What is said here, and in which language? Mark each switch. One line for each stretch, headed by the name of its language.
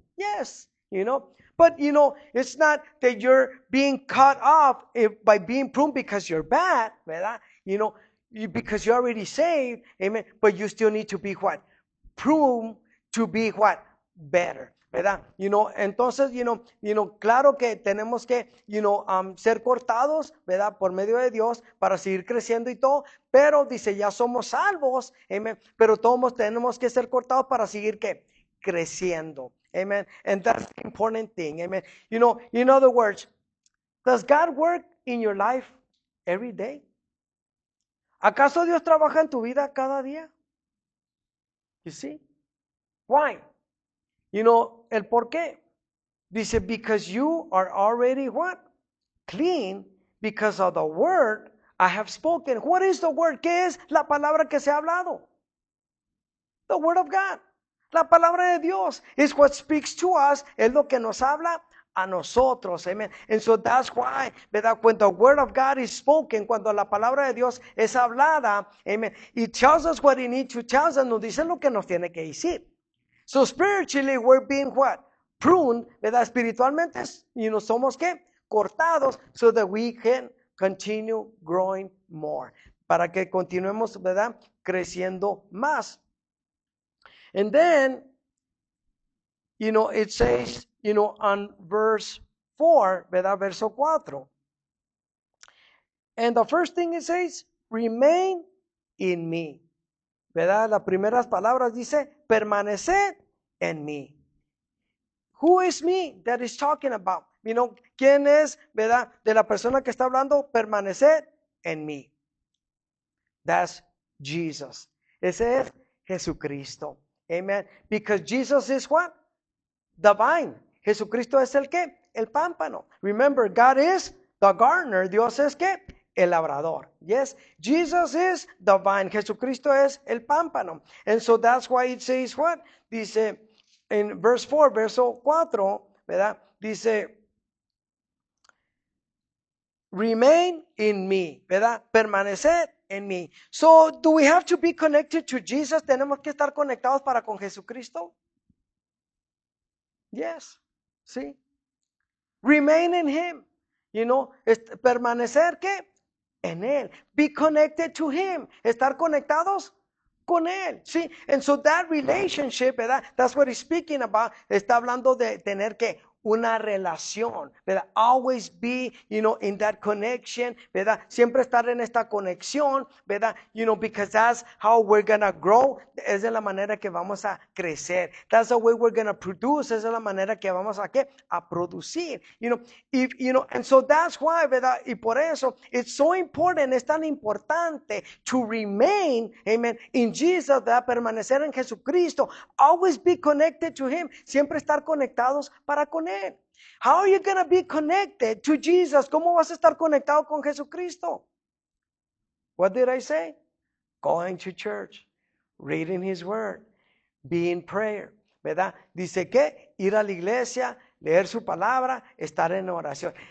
English: Yes. You know, but you know, it's not that you're being cut off by being pruned because you're bad,
Spanish: ¿verdad?
English: You know, because you're already saved, amen, but you still need to be what? Pruned to be what? Better,
Spanish: ¿verdad?
English: You know,
Spanish: entonces, you know, claro que tenemos que, you know, ser cortados, ¿verdad? Por medio de Dios para seguir creciendo y todo, pero dice, ya somos salvos, amen, pero todos tenemos que ser cortados para seguir, ¿qué? Creciendo. Amen.
English: And that's the important thing. Amen. You know, in other words, does God work in your life every day?
Spanish: ¿Acaso Dios trabaja en tu vida cada día?
English: You see? Why? You know,
Spanish: el por qué. Dice,
English: because you are already what? Clean because of the word I have spoken. What is the word?
Spanish: ¿Qué es la palabra que se ha hablado?
English: The word of God.
Spanish: La palabra de Dios
English: is what speaks to us,
Spanish: es lo que nos habla a nosotros, amen.
English: And so that's why,
Spanish: ¿verdad?
English: When the word of God is spoken,
Spanish: cuando la palabra de Dios es hablada,
English: amen, it tells us what it needs to tell us,
Spanish: nos dice lo que nos tiene que decir.
English: So spiritually we're being what? Pruned,
Spanish: ¿verdad? Espiritualmente, y nos somos ¿qué? Cortados,
English: so that we can continue growing more.
Spanish: Para que continuemos, ¿verdad? Creciendo más.
English: And then, you know, it says, you know, on verse 4,
Spanish: ¿verdad? Verso 4.
English: And the first thing it says, remain in me.
Spanish: ¿Verdad? Las primeras palabras dice, permaneced en mí.
English: Who is me that is talking about? You know,
Spanish: ¿quién es, verdad? De la persona que está hablando, permaneced en mí.
English: That's Jesus.
Spanish: Ese es Jesucristo.
English: Amen. Because Jesus is what? The vine.
Spanish: Jesucristo es el qué? El pámpano.
English: Remember, God is the gardener.
Spanish: Dios es qué? El labrador.
English: Yes. Jesus is the vine.
Spanish: Jesucristo es el pámpano.
English: And so that's why it says what?
Spanish: Dice en verse 4, verso 4, ¿verdad? Dice,
English: remain in me,
Spanish: ¿verdad? Permanecer en mí.
English: So, do we have to be connected to Jesus?
Spanish: ¿Tenemos que estar conectados para con Jesucristo?
English: Yes.
Spanish: Sí.
English: Remain in Him. You know,
Spanish: permanecer, ¿qué? En Él.
English: Be connected to Him.
Spanish: Estar conectados con Él. Sí.
English: And so that relationship,
Spanish: ¿verdad?
English: That's what he's speaking about.
Spanish: Está hablando de tener que una relación, ¿verdad?
English: Always be, you know, in that connection,
Spanish: ¿verdad? Siempre estar en esta conexión, ¿verdad?
English: You know, because that's how we're gonna grow.
Spanish: Es de la manera que vamos a crecer.
English: That's the way we're gonna produce.
Spanish: Es de la manera que vamos a ¿qué? A producir.
English: You know, if, you know, and so that's why,
Spanish: ¿verdad? Y por eso,
English: it's so important,
Spanish: es tan importante
English: to remain, amen, in Jesus,
Spanish: ¿verdad? Permanecer en Jesucristo.
English: Always be connected to Him.
Spanish: Siempre estar conectados para con Él.
English: How are you going to be connected to Jesus?
Spanish: ¿Cómo vas a estar conectado con Jesucristo?
English: What did I say? Going to church, reading His Word, being prayer,
Spanish: ¿verdad? Dice que ir a la iglesia, leer su palabra, estar en oración.